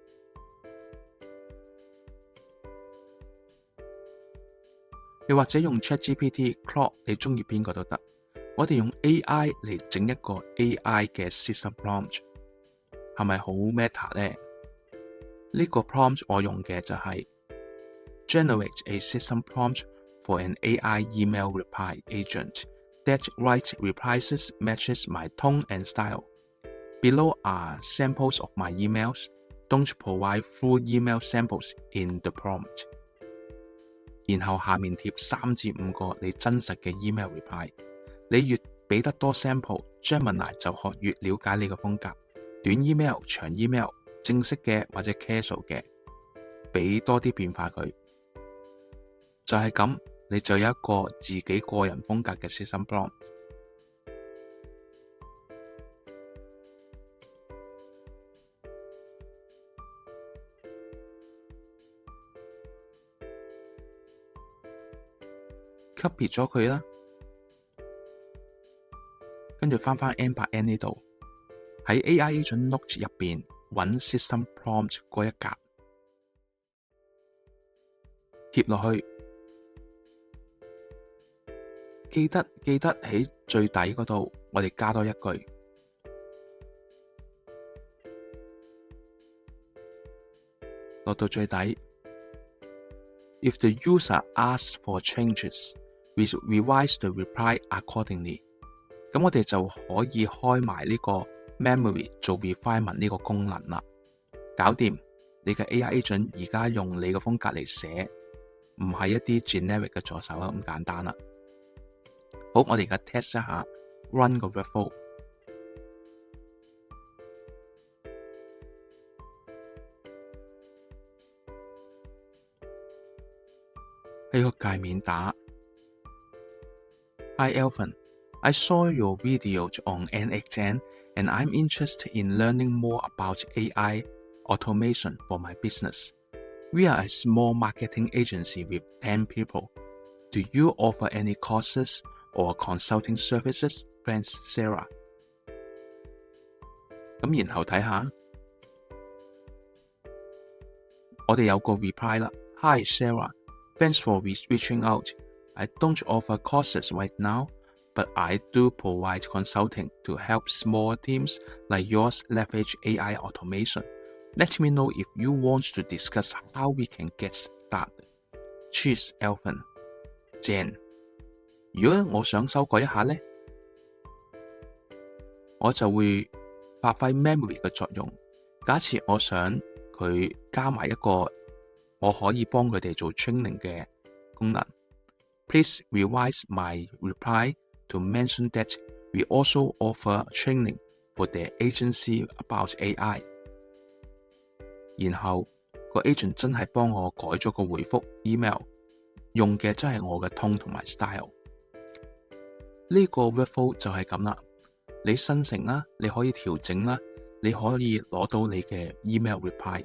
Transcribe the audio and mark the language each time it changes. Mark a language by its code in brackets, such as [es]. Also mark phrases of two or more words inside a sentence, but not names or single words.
[yue] 又或者用 ChatGPT、Claude， 你中意邊個都得。我哋用 AI 嚟整一個 AI 嘅 [en] system prompt， [yue] 係咪好 meta 呢？呢個 prompt 我用嘅就係 [en] Generate a system prompt for an AI email reply agent that writes replies matches my tone and style. Below are samples of my emails. Don't provide full email samples in the prompt. [yue] 然後下面貼3至5個你真實嘅 email reply。你越俾得多 sample，Gemini 就學越了解你嘅風格。短 email、長 email、正式嘅或者 casual 嘅，俾多啲變化佢。就係咁，你就有一個自己個人風格嘅 system prompt。copy 咗佢啦，跟住翻返 N8N 呢度，喺 AI Agent Notes 入邊揾 System Prompt 嗰一格，貼落去。記得喺最底嗰度，我哋加多一句。落到最底， [en] If the user asks for changes, we revise the reply accordingly。 [yue] 咁我哋就可以開埋呢個 memory 做 refinement 呢個功能啦。搞掂，你嘅 [en] AI agent [yue] 而家用你嘅風格嚟寫，唔係一啲 generic 嘅助手咁簡單啦。好，我哋而家 test 一下 run 個 workflow。喺個界面打 [en] Hi Alvin, I saw your video on NXN and I'm interested in learning more about AI automation for my business. We are a small marketing agency with 10 people. Do you offer any courses or consulting services? Friends Sarah。 [yue] 咁然後睇下，我哋有個 reply 啦。 [en] Hi Sarah。Thanks for reaching out. I don't offer courses right now, but I do provide consulting to help small teams like yours leverage AI automation. Let me know if you want to discuss how we can get started. Cheers, Alvin. [yue] 正。如果我想修改一下呢，我就會發揮 memory 嘅作用。假設我想佢加埋一個我可以幫佢哋做 training 嘅功能。 [en] Please revise my reply to mention that we also offer training for the agency about AI。 [yue] 然後個 agent 真係幫我改咗個回覆 email， 用嘅真係我嘅 tone 同埋 style。呢個 workflow 就係咁啦。你生成啦，你可以調整啦，你可以攞到你嘅 [en] email reply。